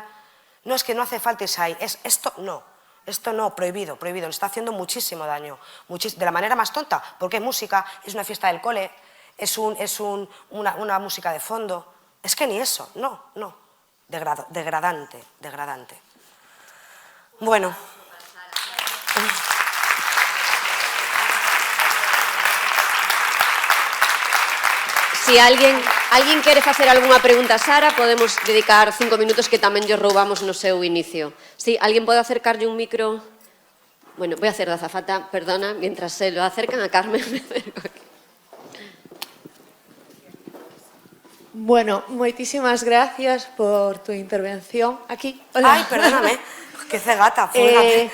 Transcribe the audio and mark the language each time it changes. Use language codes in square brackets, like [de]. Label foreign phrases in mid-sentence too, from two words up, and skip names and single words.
[es] No, es que no hace falta irse ahí, esto no, prohibido, nos está haciendo muchísimo daño, de la manera más tonta, porque es música, es una fiesta del cole, es una música de fondo. Es que ni eso, no. Degradante. Bueno. [gl] Si alguén quere facer algunha pregunta a Sara, podemos dedicar 5 minutos que tamén lle roubamos no seu inicio. Si, alguén pode acercarlle un micro? [es] Bueno, voy a hacer de azafata, perdona, mientras se lo acercan a Carmen. Me acerco aquí. Bueno, moitísimas gracias por tu intervención. Aquí, hola. Ay, perdóname, qué cegata, fúgate.